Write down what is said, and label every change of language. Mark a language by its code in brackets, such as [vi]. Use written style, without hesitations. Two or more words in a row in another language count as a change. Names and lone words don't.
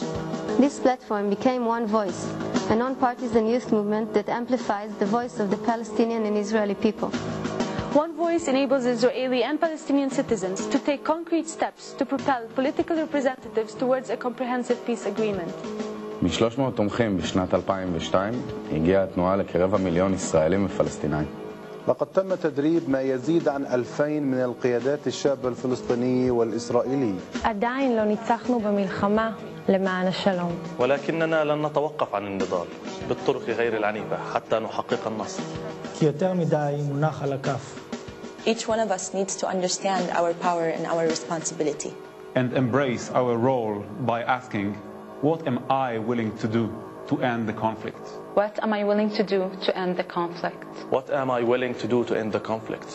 [en] This platform became OneVoice, a non-partisan youth movement that amplifies the voice of the Palestinian and Israeli people. One Voice enables Israeli and Palestinian citizens to take concrete steps to propel political representatives towards a comprehensive peace agreement. [he] מ-300 תומכים בשנת 2002 הגיעה התנועה ל250,000 ישראלים ופלסטינאים. [ar] لقد تم تدريب ما يزيد عن 2,000 من القيادات الشابة الفلسطيني والإسرائيلي. [he] עדיין לא ניצחנו במלחמה למען השלום. [ar] ولكننا لن نتوقف عن النضال بالطرق غير العنيفة حتى نحقق النصر. [he] כי יותר מדי מונח על הכף. [en] Each one of us needs to understand our power and our responsibility. And embrace our role by asking, what am I willing to do to end the conflict? What am I willing to do to end the conflict? What am I willing to do to end the conflict?